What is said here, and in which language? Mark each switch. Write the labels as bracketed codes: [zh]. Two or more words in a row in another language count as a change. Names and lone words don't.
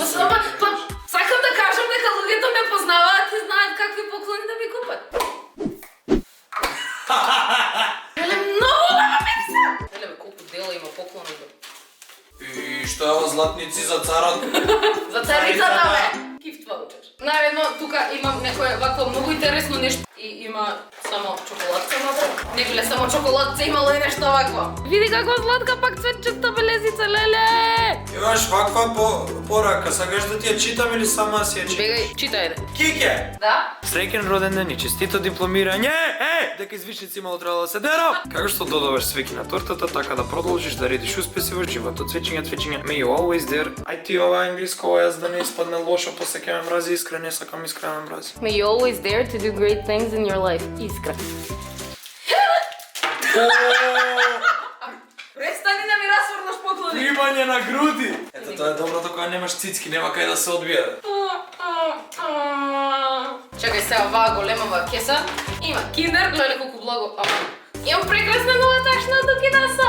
[mk] Сакам да кажам дека луѓето ме познаваат и знаат какви поклони да ми купат. Еле, многу убава мириса! Еле, бе, колку дела има поклони, бе. И што е ова златници за царот? За царицата, бе! [en] Gift voucher. [mk] Наредно, тука имам некое вакво многу интересно нешто. И има само чоколадка внатре. Не биле само чоколадца, имало и нешто вакво. Види како сладка пак цветчеста белезица, леле! Имаш ваква порака, сакаш да ти ја читам или сама си ја читам? Бегај, читај, Кике! да? Среќен роден ден и честито дипломирање! Дека извишници имало требало да се дерам! Како што додаваш свеќи на тортата, така да продолжиш да редиш успеси во животот. Цвечиња, [en] may you always there. [mk] Ај ти ова англиско, јас да не испадне лошо, после ќе ме мрази искрен, не сакам искрен ме мрази. [en] May you always dare to do great things in your life. [mk] Искра. Престани да ми расврнаш поклони. Примање на груди! Ето тоа е доброто кога немаш цицки, нема кај да се одбие. Чекај сега, оваа големава кеса. Има киндер, гледај колку благо. Имам прекрасна нова ташна од Дукидасо.